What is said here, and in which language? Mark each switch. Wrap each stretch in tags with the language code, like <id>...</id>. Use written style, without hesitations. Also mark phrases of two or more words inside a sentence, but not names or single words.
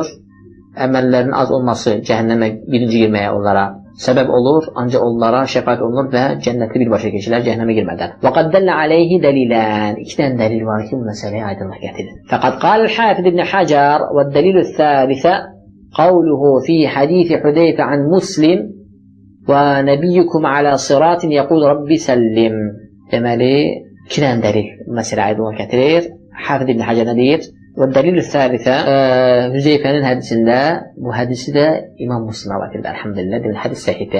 <az>Əməllərin az olması cəhənnəmə birinci girməyə onlara səbəb olur, ancaq onlara şəfaət olunur və cənnəti birbaşa keçirlər cəhənnəmə girmədən.</az> <ar>وقد دل عليه دليلان.</ar> <az>İki dənə dəlil var ki, bu məsələyə aydınlıq gətirir.</az> <ar>فقد قال الحافظ ابن حجر والدليل الثالث قوله في حديث حذيفة عند مسلم ونبيكم على الصراط يقول رب سلم.</ar> <az>Deməli, iki dənə dəlil məsələyə aydınlıq gətirir. Hafiz ibn Hacer nə deyir?</az> <ar>والدليل الثالث</ar> <az>Hüzeyfənin hədisində, bu hədisi də İmam Müslim rivayət edir, əlhamdülillah, demək hədis səhihdir.</az>